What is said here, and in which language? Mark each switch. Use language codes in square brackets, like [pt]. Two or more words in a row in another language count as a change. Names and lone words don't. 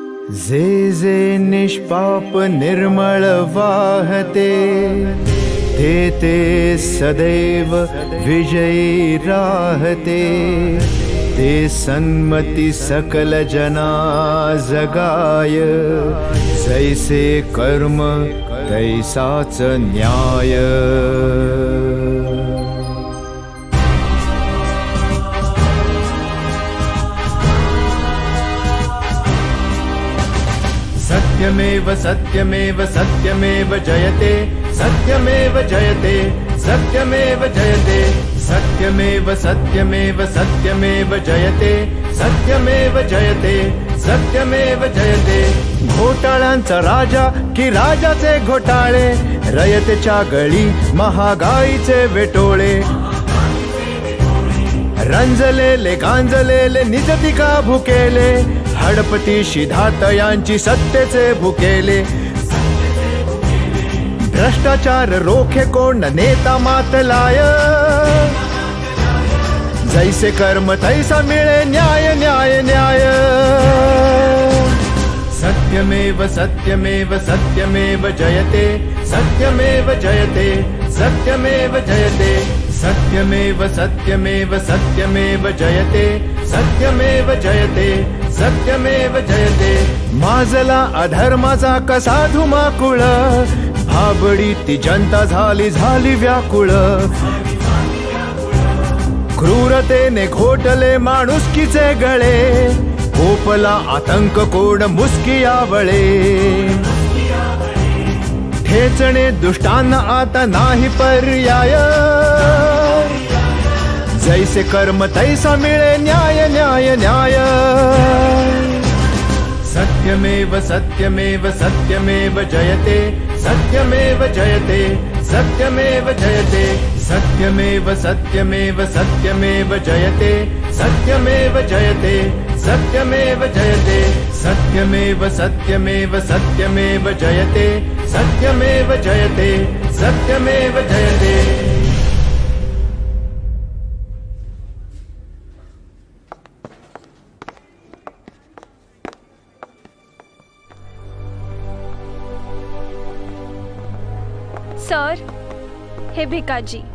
[mr] जे जे निष्पाप निर्मळ वाहते ते ते सदैव विजयी राहते। ते सन्मती सकल जना जगाय जैसे कर्म तैसाच न्याय। [sa] सत्यमेव सत्यमेव सत्यमेव जयते सत्यमेव जयते सत्यमेव जयते सत्यमेव सत्यमेव सत्यमेव जयते सत्यमेव जयते सत्यमेव जयते। [mr] घोटाळ्यांचा राजा की राजाचे घोटाळे रयतेच्या गळी महागाईचे वेटोळे। रंजलेले गांजलेले निजतिका भुकेले हडपतीशी धातयांची सत्तेचे भुकेले। भ्रष्टाचार रोखे कोण नेता मातलाय जैसे कर्म तैसा मिळे न्याय न्याय न्याय। [sa] सत्यमेव सत्यमेव सत्यमेव जयते सत्यमेव जयते सत्यमेव जयते सत्यमेव सत्यमेव सत्यमेव जयते सत्यमेव जयते सत्यमेव जयते। [mr] माजला अधर्माचा कसा धुमाकूळ भाबडी ती जनता झाली झाली व्याकुळ। क्रूरतेने घोटले माणुसकीचे गळे कोपला आतंक कोण मुस्की आवळे। ठेचणे दुष्टांना आता नाही पर्याय जैसे कर्म तैसा मिळे न्याय न्याय न्याय। [sa] सत्यमेव सत्यमेव सत्यमेव जयते सत्यमेव जयते सत्यमेव जयते सत्यमेव सत्यमेव सत्यमेव जयते सत्यमेव जयते सत्यमेव जयते सत्यमेव सत्यमेव सत्यमेव जयते सत्यमेव जयते सत्यमेव जयते। [mr] सर, हे भिकाजी।